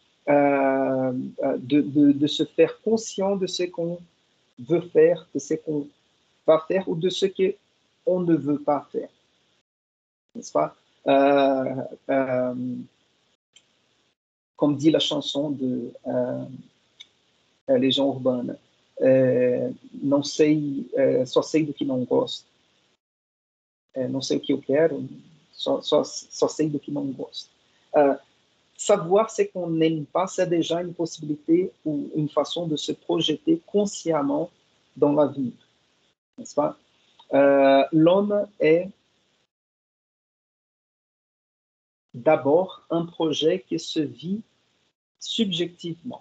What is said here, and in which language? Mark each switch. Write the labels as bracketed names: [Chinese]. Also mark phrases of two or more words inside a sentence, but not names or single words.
[French] De se faire conscient de ce qu'on veut faire, de ce qu'on va faire ou de ce qu'on ne veut pas faire, n'est-ce pas? Comme dit la chanson de [Portuguese] Legião Urbana, não sei, só sei do que não gosto. Não sei o que eu quero, só sei do que não gosto. [French] Savoir ce qu'on n'aime pas, c'est déjà une possibilité ou une façon de se projeter consciemment dans l'avenir, n'est-ce pas? L'homme est d'abord un projet qui se vit subjectivement.